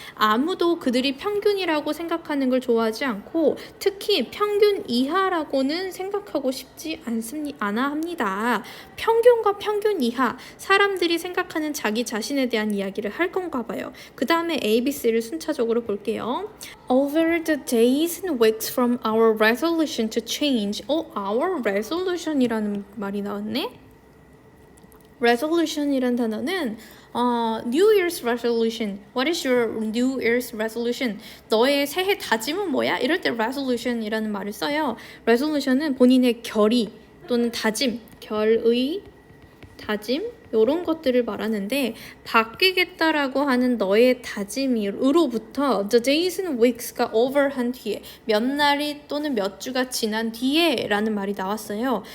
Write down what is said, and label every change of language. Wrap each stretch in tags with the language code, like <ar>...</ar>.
<ko>아무도 그들이 평균이라고 생각하는 걸 좋아하지 않고 특히 평균 이하라고는 생각하고 싶지 않아 합니다. 평균과 평균 이하 사람들이 생각하는 자기 자신에 대한 이야기를 할 건가 봐요. 그 다음에 ABC를 순차적으로 볼게요.</ko> <en>Over the days and weeks from our resolution to change.</en> <ko>our resolution이라는 말이 나왔네. resolution이란 단어는</ko> <en>New Year's resolution. What is your New Year's resolution?</en> <ko>너의 새해 다짐은 뭐야? 이럴 때 resolution이라는 말을 써요. resolution은 본인의 결의 또는 다짐, 결의, 다짐 이런 것들을 말하는데 바뀌겠다라고 하는 너의 다짐으로부터</ko> <en>the days and weeks</en> <ko>가 over 한 뒤에 몇 날이 또는 몇 주가 지난 뒤에 라는 말이 나왔어요.</ko>